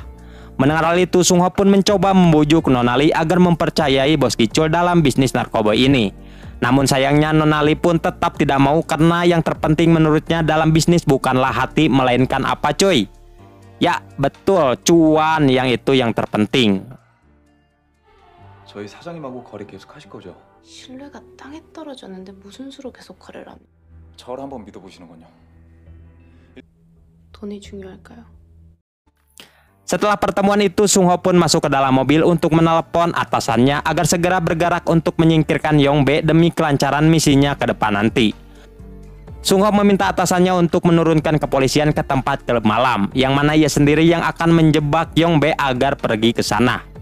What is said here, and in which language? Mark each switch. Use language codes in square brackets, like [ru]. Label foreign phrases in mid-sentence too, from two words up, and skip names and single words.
[id] Mendengar hal itu, Sung Ho pun mencoba membujuk Nonali agar mempercayai Bos Gicul dalam bisnis narkoba ini. Namun sayangnya Nonali pun tetap tidak mau karena yang terpenting menurutnya dalam bisnis bukanlah hati melainkan apa coy? Ya betul, cuan yang itu yang terpenting. [ko] 저희 사장님하고 거래 계속 하실 거죠? 신뢰가 땅에 떨어졌는데 무슨 수로 계속 거래를 합니까? 저를 한번 믿어보시는군요. 돈이 중요할까요? [id] Setelah pertemuan itu, Sung Ho pun masuk ke dalam mobil untuk menelepon atasannya agar segera bergerak untuk menyingkirkan Yong Bae demi kelancaran misinya ke depan nanti. Sung Ho meminta atasannya untuk menurunkan kepolisian ke tempat klub malam, yang mana ia sendiri yang akan menjebak Yong Bae agar pergi ke sana.